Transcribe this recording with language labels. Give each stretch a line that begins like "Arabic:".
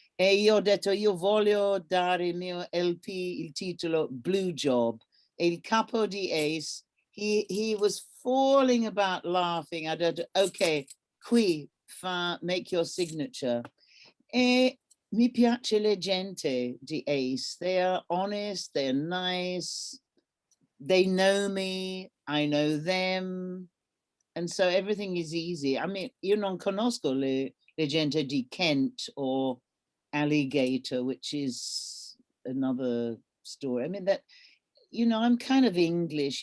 Italian: E io ho detto, io voglio dare il mio LP il titolo Blue Job. E il capo di Ace,
English: he was falling about laughing. I detto, ok,
Italian: qui
English: make your signature.
Italian: E mi piace la gente di Ace.
English: They are honest, they're nice, they know me, I know them. And so everything is easy. I mean,
Italian: io non conosco le gente di
English: Kent or Alligator, which is another story. I mean, that, you know, I'm kind of English.